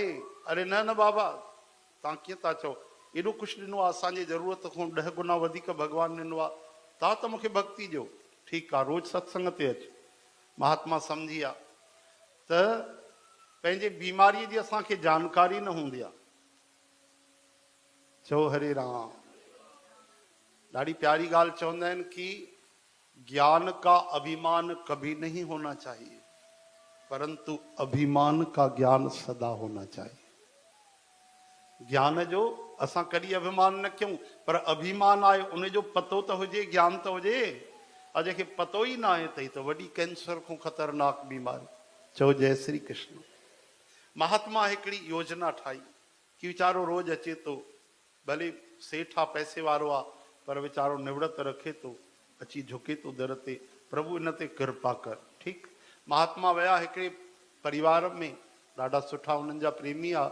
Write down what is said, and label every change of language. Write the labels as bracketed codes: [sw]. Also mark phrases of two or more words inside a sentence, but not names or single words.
[sd] अरे न न बाबा तव्हां कीअं था चओ, एॾो कुझु ॾिनो आहे, असांजी ज़रूरत खां 10 गुना वधीक भॻवानु ॾिनो आहे, तव्हां त मूंखे भक्ति ॾियो। ठीकु आहे रोज़ सत्संग ते अच। महात्मा सम्झी विया त पंहिंजे बीमारीअ जी असांखे जानकारी न हूंदी आहे। चओ हरे राम। ॾाढी प्यारी ॻाल्हि चवंदा आहिनि कि [hi] ज्ञान का अभिमान कभी नहीं होना चाहिए, परंतु अभिमान का ज्ञान सदा होना चाहिए। [sd] ज्ञान जो असां कॾहिं अभिमान न कयूं, पर अभिमान आहे उन जो पतो त हुजे, ज्ञान त हुजे। और जंहिंखे पतो ई न आहे त ही त वॾी कैंसर खां ख़तरनाक बीमारी। चओ जय श्री कृष्ण। महात्मा हिकिड़ी योजना ठाही कि वीचारो रोज़ अचे थो, भले सेठ आहे, पैसे वारो आहे, पर वीचारो निवृत रखे थो, अची झुके थो दर ते, प्रभु इन ते कृपा कर। ठीकु। महात्मा विया हिकिड़े परिवार में, ॾाढा सुठा उन्हनि जा प्रेमी आहे।